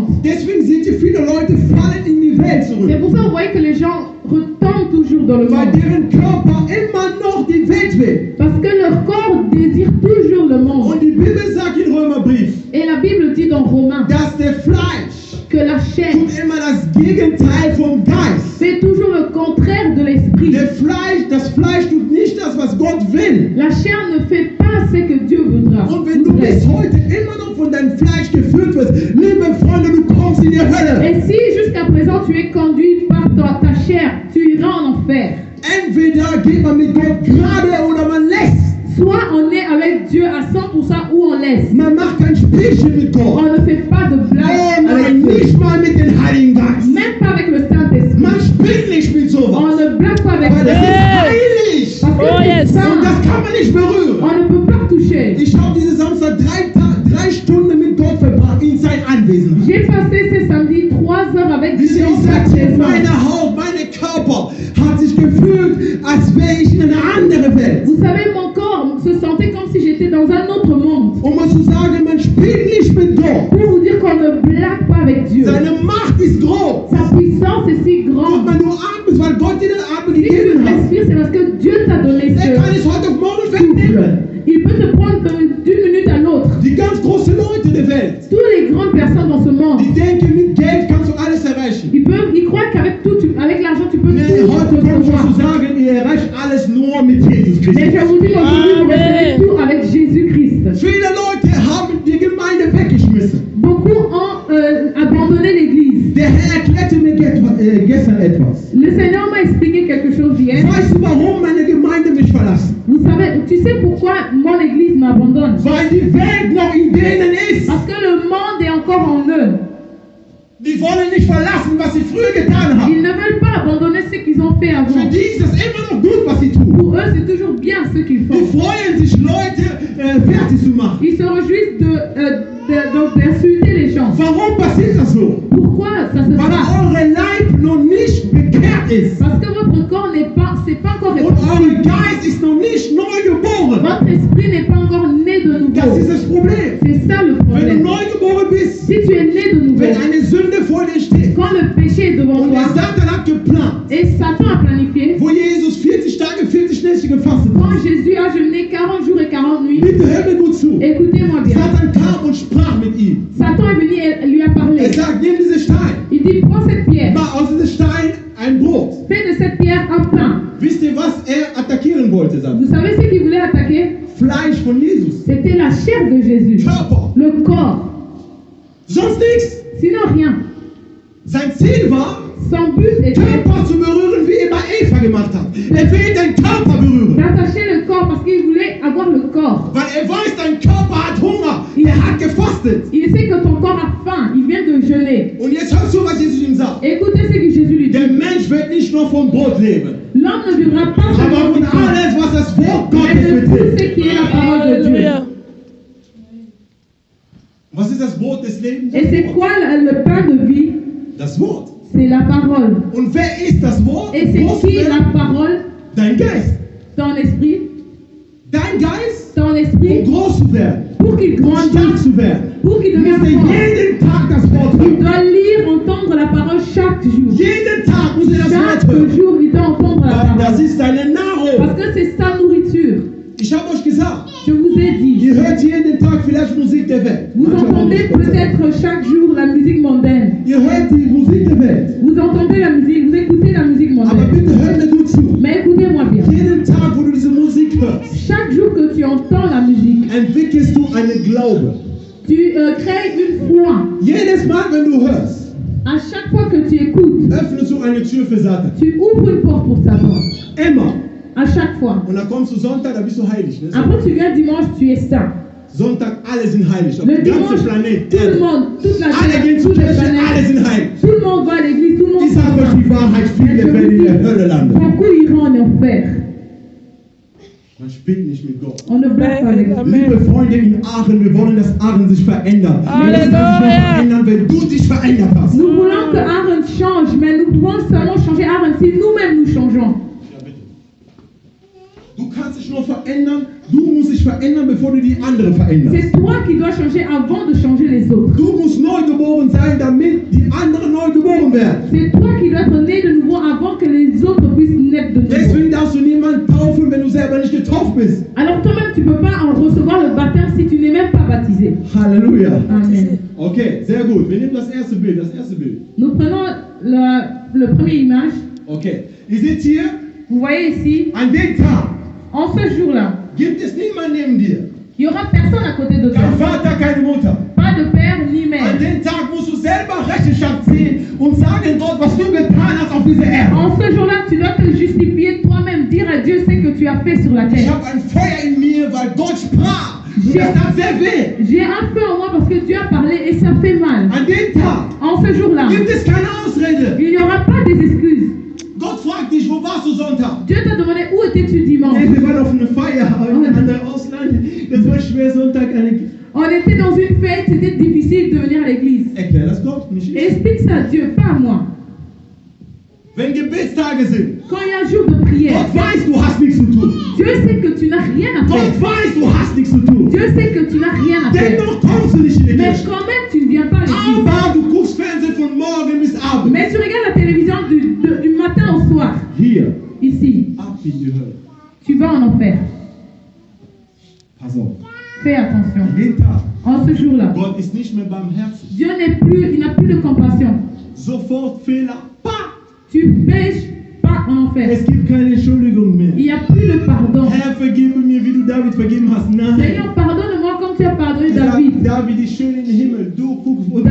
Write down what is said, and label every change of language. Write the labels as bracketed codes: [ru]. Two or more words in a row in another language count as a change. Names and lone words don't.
[de] Deswegen sind hier viele Leute fallen in die Welt [fr] C'est [de] zurück. [fr] pour ça que vous voyez que les gens retombent toujours dans le [de] Weil [fr] monde. [de] deren Körper immer noch die Welt will. [fr] Parce que leur corps désire toujours le monde. [de] Und die Bibel sagt im Römerbrief, [fr] Et la Bible dit dans Romains [de] dass der Fleisch [fr] que la chair [de] tut immer das Gegenteil vom Geist. [fr] fait toujours le contraire de l'esprit. [de] Das Fleisch tut nicht das, was Gott will. [fr] La chair ne fait pas ce que Dieu voudra. [de] Und wenn du bis heute immer noch von deinem Fleisch geführt wirst, liebe Freunde, du kommst in die Hölle. [fr] Et si jusqu'à présent tu es conduit par ta chair, tu iras en enfer. [de] Entweder geht man mit Gott gerade oder man lässt. [fr] Soit on est avec Dieu à 100% ou on laisse. [de] Man macht kein Spielchen mit Gott. [fr] On ne fait pas de Oh blague [de] nein, [fr] avec Dieu. [de] nicht mal mit dem Heiligen Geist. [fr] Même pas avec le Saint-Esprit. [de] Man spielt nicht mit [fr] On [de] sowas. [fr] ne blague pas avec [de] Weil das [fr] Dieu. [de] ist heilig. [fr] Parce que Oh, c'est yes. saint. [de] Und das kann man nicht berühren. [fr] On ne peut pas toucher. [de] Ich habe diese Samstag 3 Stunden mit Gott verbracht in sein Anwesenheit. [fr] J'ai passé ce samedi 3 heures avec [de] Wisst [fr] Dieu [de] ihr, [fr] en [de] ich [fr] sa [de] sagte, [fr] présence. [de] meine Haut, meine Körper hat sich gefühlt, als wäre ich in einer anderen Welt. [fr] Vous savez, mon corps se sentait comme si j'étais dans un autre monde. [de] Um mal zu sagen, man spielt nicht mit Gott. [fr] Pour vous dire qu'on ne blague pas avec Dieu. [de] Seine Macht ist groß. [fr] Sa puissance est si [de] Ob [fr] grande. [de] man nur atmet, weil Gott dir den Atem [fr] Si tu [de] gegeben hat. [fr] respires, c'est parce que Dieu t'a donné [de] Er kann [fr] ce [de] es heute auf morgen [fr] souffle. [de] wegnehmen. [fr] Il peut te prendre d'une minute à l'autre. [de] Die ganz großen Leute der Welt, [fr] Toutes les grandes personnes dans ce monde, [de] die denken, mit Geld kannst du alles erreichen. [fr] ils croient qu'avec tout, avec l'argent, tu peux [de] Nee, [fr] tout [de] heute kommt schon zu [fr] recevoir. [de] sagen, ihr erreicht alles nur mit Jesus [fr] Mais je [de] Christus. [fr] vous dis qu'aujourd'hui, vous Amen. recevez tout avec Jésus-Christ. [de] Viele Leute haben die Gemeinde weggeschmissen. [fr] Beaucoup ont abandonné l'Église. [de] Der Herr erklärte mir gestern etwas. [fr] Le Seigneur m'a expliqué quelque chose hier. [de] Weißt du, warum meine Gemeinde mich verlassen? [fr] Vous savez, tu sais pourquoi mon Église m'abandonne? [de] Weil die Welt noch in denen ist. [fr] Parce que le monde est encore en eux. [de] Die wollen nicht verlassen, was sie früher getan [fr] Ils [de] haben. [fr] ne veulent pas abandonner ce qu'ils ont fait [de] Für [fr] avant. [de] die ist es immer noch gut, was sie tun. [fr] Pour eux, c'est toujours bien ce qu'ils [de] Die [fr] font. [de] freuen sich, Leute fertig zu machen. [fr] Ils se réjouissent d'insulter les gens. [de] Warum passiert das so? [fr] Pourquoi ça se [de] Weil [fr] passe? [de] eure Leib noch nicht bekehrt ist. [fr] Parce que votre corps c'est pas encore [de] Und [fr] répandu. [de] euer Geist ist noch nicht neu geboren. [fr] Votre esprit n'est pas encore né de [de] Das [fr] nouveau. [de] ist das Problem. [fr] C'est ça le [de] Wenn du [fr] problème. [de] neu geboren bist, [fr] Si tu es né de nouveau, [de] wenn eine Sünde vor dir steht [fr] quand le péché est devant [de] und der [fr] toi, [de] Satan hat geplant, [fr] et Satan a planifié, [de] wo Jesus 40 Tage, 40 Nächte gefastet [fr] quand [de] hat. [fr] Jésus a jeûné 40 jours et 40 nuits, [de] Bitte hör mir gut zu. [fr] écoutez-moi bien. [de] Satan kam und sprach mit ihm. [fr] Satan est venu et lui a parlé. [de] Er sagt, nimm diese Stein, [fr] Il dit, prends cette pierre, [de] mach aus diesem Stein ein Brot. [fr] fais de cette pierre un pain. [de] Wisst ihr, was er attackieren wollte? Satan? [fr] Vous savez ce qu'il voulait attaquer? [de] Fleisch von Jesus. [fr] C'était la chair de Jésus, [de] Körper. [fr] le corps. [de] Sonst nichts. [fr] Sinon rien. [de] Sein Ziel war, [fr] Son but était [de] Körper zu berühren, wie immer Eva gemacht hat. Er will den Körper berühren. [fr] d'attacher le corps parce qu'il voulait avoir le corps. [de] Weil er weiß, dein Körper hat Hunger. Er hat gefastet. [fr] Il sait que ton corps a faim, il vient de jeûner. [de] Und jetzt hörst du, was Jesus ihm sagt. [fr] Écoutez ce que Jésus lui dit. [de] Der Mensch wird nicht nur vom Brot leben, [fr] L'homme ne vivra pas [de] aber [fr] seulement [de] von [fr] du pain, [de] alles, was das Wort [fr] mais [de] Gottes [fr] de tout [de] betrifft. [fr] ce qui est la parole de Dieu. Alléluia. [de] Was ist das Brot des Lebens? [fr] Et c'est quoi le pain de vie? [de] Das Wort. [fr] C'est la parole. [de] Und wer ist das Wort? [fr] Et c'est [de] Groß [fr] qui [de] werden? [fr] la parole? [de] Dein Geist. [fr] Ton esprit. [de] Dein Geist, [fr] Ton [de] um [fr] esprit, [de] groß zu werden, [fr] pour qu'il [de] um stark [fr] grandisse, [de] zu werden, [fr] pour qu'il [de] musst [fr] devienne [de] du [fr] fort. [de] jeden Tag das Wort [fr] Il [de] hören. [fr] doit lire, entendre la parole chaque jour. [de] Jeden Tag muss er das Wort [fr] Chaque [de] hören. [fr] jour, il doit entendre la [de] Weil das [fr] parole. [de] ist deine Nahrung. [fr] Parce que c'est sa nourriture. [de] Ich habe euch gesagt, [fr] Je vous ai dit. [de] ihr hört jeden Tag vielleicht Musik der Welt. [fr] Vous entendez peut-être chaque jour la musique mondaine. [de] Ihr hört die Musik der Welt. [fr] Vous entendez la musique, vous écoutez la musique [de] Aber [fr] mondaine. [de] bitte hört mir gut zu. [fr] Mais écoutez-moi bien. [de] Jeden Tag, wo du diese Musik hörst, [fr] Chaque jour que tu entends la musique, [de] entwickelst du einen Glaube. [fr] tu crées une foi. [de] Jedes Mal, wenn du hörst, [fr] À chaque fois que tu écoutes, [de] öffnest du eine Tür für Satan. [fr] tu ouvres une porte pour Satan. [de] Immer. [fr] À chaque fois. [de] Und dann kommst du Sonntag, da bist du heilig. Ne? [fr] Après, tu viens dimanche, tu es saint. [de] Sonntag, alle sind heilig. Auf [fr] Le [de] dem ganzen [fr] dimanche, [de] Planet. [fr] tout le monde, toute la [de] Alle [fr] terre, [de] gehen zur [fr] toutes les [de] Kirche, alle [fr] planètes, [de] sind heilig. [fr] tout le monde va à l'église, tout le monde [de] Ich sage euch die Wahrheit, viele werden in der Hölle landen. [fr] beaucoup iront en enfer. [de] Man spielt nicht mit Gott. [fr] On ne blague pas avec Dieu. Amen. [de] Liebe Freunde in Aachen, wir wollen, dass Aachen sich verändert. Halleluja. Das kann sich nur verändern, wenn du dich verändert hast. [fr] Nous voulons que Aaron change, mais nous pouvons seulement changer Aaron si nous-mêmes nous changeons. [de] Ja, bitte. Du kannst dich nur verändern, du musst dich verändern, bevor du die andere veränderst. [fr] C'est toi qui dois changer avant de changer les autres. [de] Du musst neu geboren sein, damit die anderen neu geboren werden. [fr] C'est toi qui dois être né de nouveau avant que les autres puissent naître de nouveau. [de] Deswegen darfst du niemanden taufen, wenn du selber nicht getauft bist. [fr] Alors toi-même, tu ne peux pas en recevoir le baptême si tu n'es même pas baptisé. [de] Halleluja. Amen. Okay, sehr gut. Wir nehmen das erste Bild. [fr] Nous prenons le premier image. [de] Okay. Ihr seht hier, [fr] Vous voyez ici, [de] an dem Tag [fr] en ce jour-là, [de] gibt es niemanden neben dir. [fr] il n'y aura personne à côté de toi. [de] Kein Vater, keine Mutter. [fr] Pas de père ni [de] An [fr] mère. [de] dem Tag musst du selber Rechenschaft ziehen und sagen Gott, was du getan hast auf dieser Erde. [fr] En ce jour-là, tu dois te justifier toi-même, dire à Dieu ce que tu as fait sur la [de] Ich [fr] terre. [de] habe ein Feuer in mir, weil Gott sprach. Und das tat sehr weh. [fr] J'ai un feu en moi parce que Dieu a parlé et ça fait mal. [de] An dem Tag [fr] En ce jour-là, [de] gibt es keine Ausrede. [fr] il n'y aura pas des excuses. [de] Gott fragt dich, wo warst du Sonntag? [fr] Dieu t'a demandé où étais-tu dimanche. [de] Nee, wir waren auf einer Feier in einem anderen Ausland. Das war schwer, Sonntag. [fr] On était dans une fête, c'était difficile de venir à l'église. [de] Erklär das Gott, nicht ich. [fr] Explique ça à Dieu, pas à moi. [de] Wenn Gebetstage sind, [fr] Quand il y a un jour de prière, [de] Gott weiß, du hast nichts zu tun. [fr] Dieu sait que tu n'as rien à faire. [de] Gott weiß, du hast nichts zu tun. [fr] Dieu sait que tu n'as rien à faire. [de] Dennoch kommst du nicht in die [fr] Mais [de] Kirche. [fr] quand même, tu ne viens pas à l'église. [de] Aber du guckst Fernsehen von morgen bis abends. [fr] Mais tu regardes la télévision du matin au soir. [de] Hier, [fr] Ici, [de] ab in die Hölle. [fr] tu vas en enfer. [de] Pass auf. [fr] Fais attention. [de] An dem Tag, [fr] En ce jour-là, [de] Gott ist nicht mehr barmherzig. [fr] Dieu il n'a plus de compassion. [de] Sofort Fehler. Pah! [fr] Tu pêches pas en enfer. [de] Es gibt keine Entschuldigung [fr] Il [de] mehr. [fr] n'y a plus de pardon. [de] Herr, vergebe mir, wie du David vergeben hast. Nein. [fr] Seigneur, pardonne-moi comme tu as pardonné David. [de] David ist schön im Himmel. Du guckst, wo du